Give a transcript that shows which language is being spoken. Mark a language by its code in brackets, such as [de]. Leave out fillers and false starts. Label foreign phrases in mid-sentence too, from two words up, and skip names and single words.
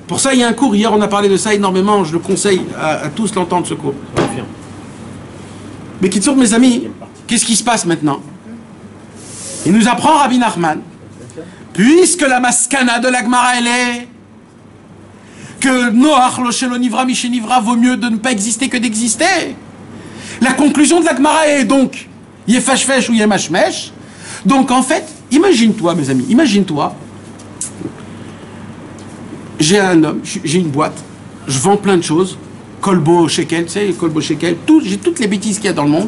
[fr] Pour ça, il y a un cours, hier on a parlé de ça énormément, je le conseille à tous l'entendre ce cours. Mais qui tourne, mes amis, qu'est-ce qui se passe maintenant? Il nous apprend Rabbi Nachman, puisque la maskana de la Gemara elle est que [he] נוח לו שלא נברא משנברא [fr] vaut mieux de ne pas exister que d'exister. La conclusion de la Gemara est donc yefashfesh ou yemashmesh. Donc en fait, imagine-toi mes amis, imagine-toi, j'ai un homme, j'ai une boîte, je vends plein de choses, Kolbo, Shekel, tu sais, Kolbo, Shekel, j'ai toutes les bêtises qu'il y a dans le monde.